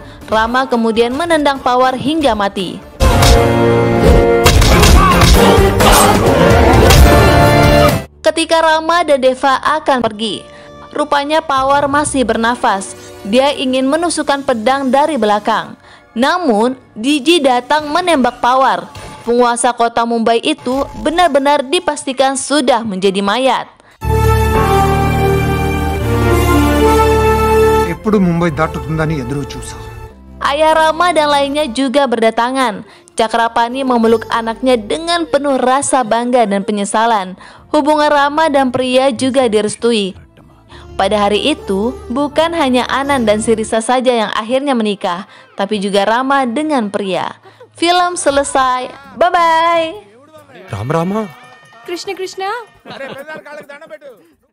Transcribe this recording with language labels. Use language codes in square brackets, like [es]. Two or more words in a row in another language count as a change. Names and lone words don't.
[id] Rama kemudian menendang Pawar hingga mati. Ketika Rama dan Deva akan pergi, rupanya Pawar masih bernafas. Dia ingin menusukkan pedang dari belakang. Namun, Diji datang menembak Pawar. Penguasa kota Mumbai itu benar-benar dipastikan sudah menjadi mayat. [te] ఎప్పుడు ముంబై దాటుతుందని ఎదురు చూసా. [id] Ayah Rama dan lainnya juga berdatangan. Cakrapani memeluk anaknya dengan penuh rasa bangga dan penyesalan. Hubungan Rama dan Priya juga direstui. Pada hari itu, bukan hanya Anand dan Sirisa saja yang akhirnya menikah, tapi juga Rama dengan Priya. Film selesai. Bye-bye. రామ రామ కృష్ణ కృష్ణ